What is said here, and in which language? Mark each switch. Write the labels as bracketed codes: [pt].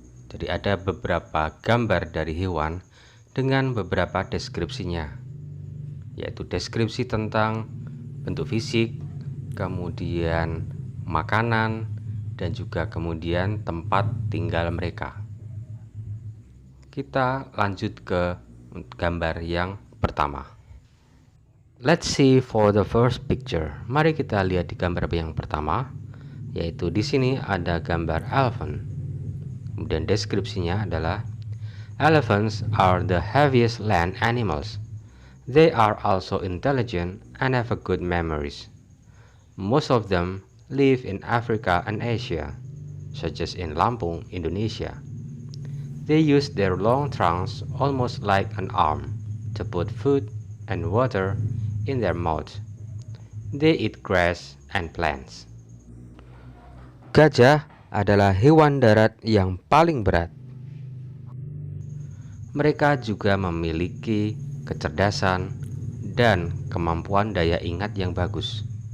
[id] Jadi ada beberapa gambar dari hewan dengan beberapa deskripsinya, yaitu deskripsi tentang bentuk fisik, kemudian makanan, dan juga kemudian tempat tinggal mereka. Kita lanjut ke gambar yang pertama. [en] Let's see for the first picture. [id] Mari kita lihat di gambar yang pertama, yaitu di sini ada gambar elephant. Kemudian deskripsinya adalah [en] elephants are the heaviest land animals. They are also intelligent and have a good memories. Most of them live in Africa and Asia, such as in Lampung, Indonesia. They use their long trunks almost like an arm to put food and water in their mouth. They eat grass and plants. [id] Gajah adalah hewan darat yang paling berat. Mereka juga memiliki kecerdasan dan kemampuan daya ingat yang bagus.